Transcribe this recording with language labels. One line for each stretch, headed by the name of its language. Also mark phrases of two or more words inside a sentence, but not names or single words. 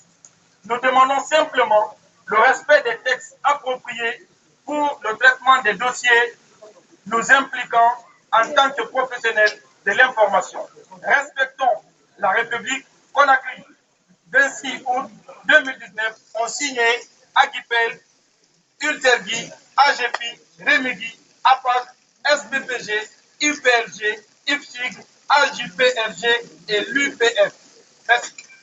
French: Nous demandons simplement le respect des textes appropriés pour le traitement des dossiers nous impliquant en tant que professionnels de l'information. Respectons la République. Conakry, 26 août 2019, ont signé Aguipel, Ultergui, AGPI, Remedi, APAC, SBPG, UPLG, IFSIG, AJPRG et l'UPF. Merci.